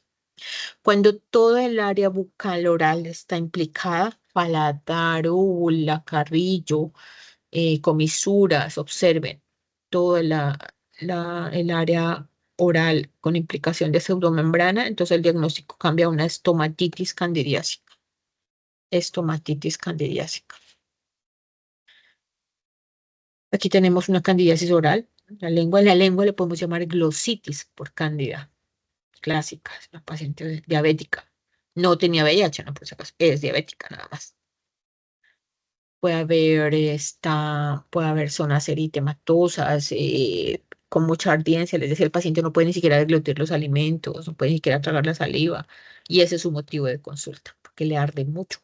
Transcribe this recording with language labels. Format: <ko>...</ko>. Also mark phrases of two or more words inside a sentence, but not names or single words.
<es>Cuando toda el área bucal oral está implicada, paladar, úvula, carrillo, comisuras, observen toda el área oral con implicación de pseudomembrana, entonces el diagnóstico cambia a una estomatitis candidiásica. Estomatitis candidiásica. Aquí tenemos una candidiasis oral. En la lengua le podemos llamar glositis por cándida. clásica, es una paciente diabética. No tenía VIH, no, por si acaso, es diabética nada más. Puede haber zonas eritematosas, con mucha ardencia, les decía, el paciente no puede ni siquiera deglutir los alimentos, no puede ni siquiera tragar la saliva, y ese es su motivo de consulta, porque le arde mucho.</es>